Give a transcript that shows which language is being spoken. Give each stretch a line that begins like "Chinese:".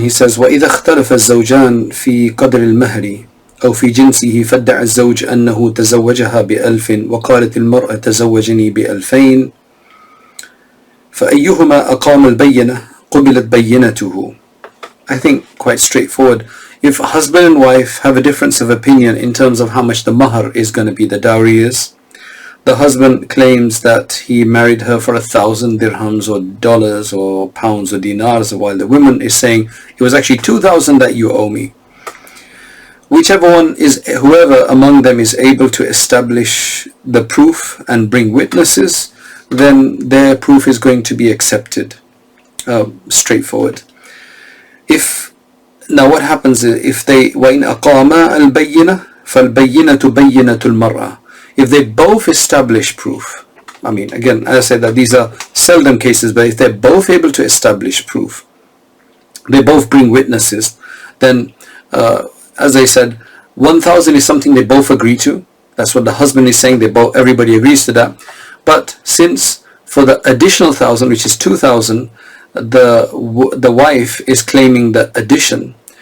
Arabic: He says, وَإِذَا اخْتَلَفَ الزَّوْجَانِ فِي قَدْرِ الْمَهْرِ أو في جنسه فادعى الزوج أنه تزوجها ب1000 وقالت المرأة تزوجني ب2000 فأيهما أقام البينة قبلت بينته.
English: I think quite straightforward. If husband and wife have a difference of opinion in terms of how much the mahar is going to be, the dowry is, the husband claims that he married her for 1,000 dirhams or dollars or pounds or dinars, while the woman is saying it was actually 2,000 that you owe me. Whoever among them is able to establish the proof and bring witnesses, then their proof is going to be accepted. Straightforward.
Arabic: Now what happens if they وَإِنْ أَقَامَا الْبَيِّنَةِ فَالْبَيِّنَةُ بَيِّنَةُ الْمَرْأَةِ.
English: If they both establish proof, I mean, again, as I said, that these are seldom cases, but if they're both able to establish proof, they both bring witnesses, then, as I said, 1,000 is something they both agree to. That's what the husband is saying. Everybody agrees to that. But since for the additional 1,000, which is 2,000, the wife is claiming the addition.